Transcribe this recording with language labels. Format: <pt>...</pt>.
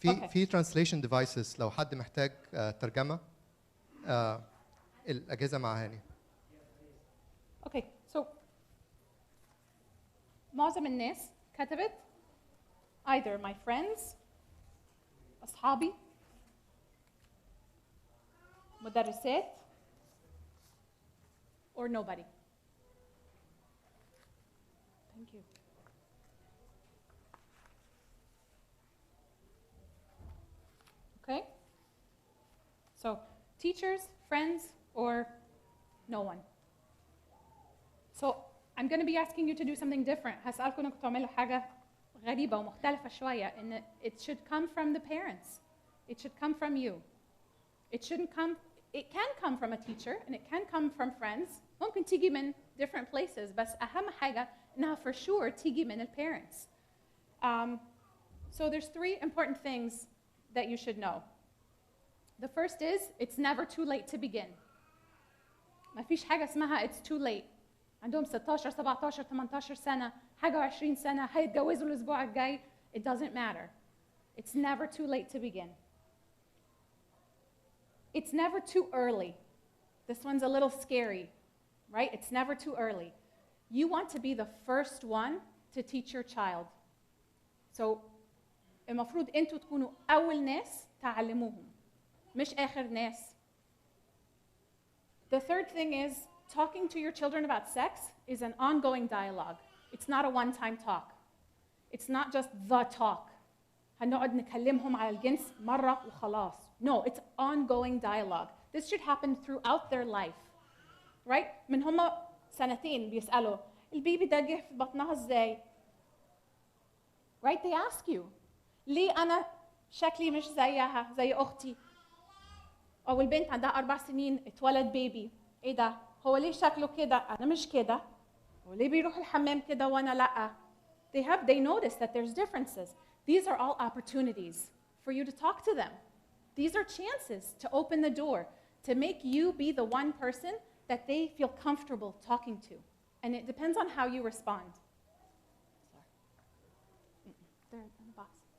<ar>في</ar> <en>translation devices</en> <ar>لو حد محتاج ترجمة الأجهزة مع هاني.</ar> <en>Okay, so</en> <ar>معظم الناس كتبت</ar> <en>either my friends, أصحابي, مدرسات, or nobody. Thank you. Okay? So, teachers, friends, or no one. So, I'm going to be asking you to do something different.</en> <ar>هسألكم انكم تعملوا حاجة غريبة ومختلفة شوية.</ar> <en>إن it should come from the parents. It should come from you. It can come from a teacher and it can come from friends.</en> <ar>ممكن تيجي من</ar> <en>different places.</en> <ar>بس أهم حاجة إنها</ar> <en>for sure</en> <ar>تيجي من</ar> <en>the parents. So there's 3 important things that you should know. The first is, it's never too late to begin.</en> <ar>ما فيش حاجة اسمها</ar> <en>it's too late.</en> <ar>عندهم 16, 17, 18 سنة، حاجة 20 سنة، هيتجوزوا الأسبوع الجاي.</ar> <en>It doesn't matter. It's never too late to begin. It's never too early. This one's a little scary, right? It's never too early. You want to be the first one to teach your child. So</en> <ar>المفروض انتوا تكونوا اول ناس تعلموهم مش اخر ناس.</ar> <en>The third thing is talking to your children about sex is an ongoing dialogue. It's not a one-time talk. It's not just the talk.</en> <ar>هنقعد نكلمهم على الجنس مرة وخلاص.</ar> <en>No, it's ongoing dialogue. This should happen throughout their life. Right?</en> <ar>من هما سنتين بيسألوا البيبي ده جه في بطنها ازاي؟ Right?</ar> <en>They ask you.</en> <ar>ليه أنا شكلي مش زيها زي أختي؟ أو البنت عندها 4 سنين اتولد بيبي. إيه ده؟ هو ليه شكله كده؟ أنا مش كده. هو ليه بيروح الحمام كده وأنا لأ؟</ar> <en>They notice that there's differences. These are all opportunities for you to talk to them. These are chances to open the door, to make you be the one person that they feel comfortable talking to. And it depends on how you respond. Sorry. They're in the box.</en>